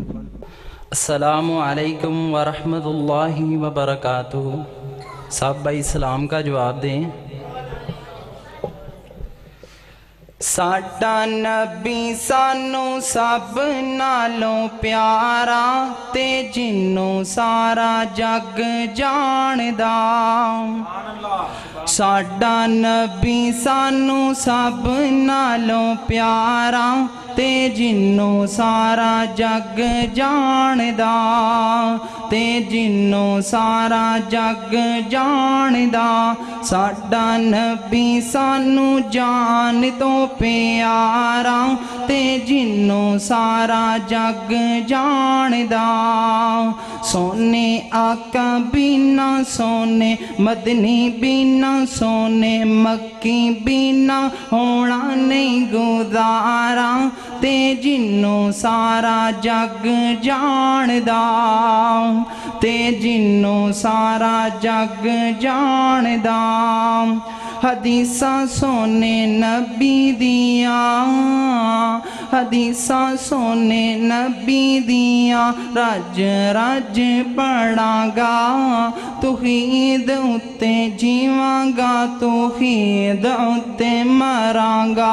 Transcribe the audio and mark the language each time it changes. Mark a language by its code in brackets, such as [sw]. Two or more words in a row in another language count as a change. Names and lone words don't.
[ar] السلام علیکم ورحمۃ اللہ وبرکاتہ۔ [ur] صاحب بھائی سلام کا جواب دیں۔ [pa] ساڈا نبی سانو سب نالوں پیارا تے جنوں سارا جگ جاندا۔ ساڈا نبی سانو سب نالوں پیارا تے جنوں سارا جگ جاندا، تے جنوں سارا جگ جاندا۔ ساڈا نبی سانو جان تو پیارا تے جنوں سارا جگ جاندا۔ سونے آقا بینا سونے مدنی بینا سونے مکی بینا ہونا نہیں گزارا تے جنوں سارا جگ جاندا، تے جنوں سارا جگ جاندا۔ حدیثاں سونے نبی دیاں، حدیثاں سونے نبی دیاں رج رج پڑھاں گا، توحید اُتے جیواں گا توحید اُتے مراں گا۔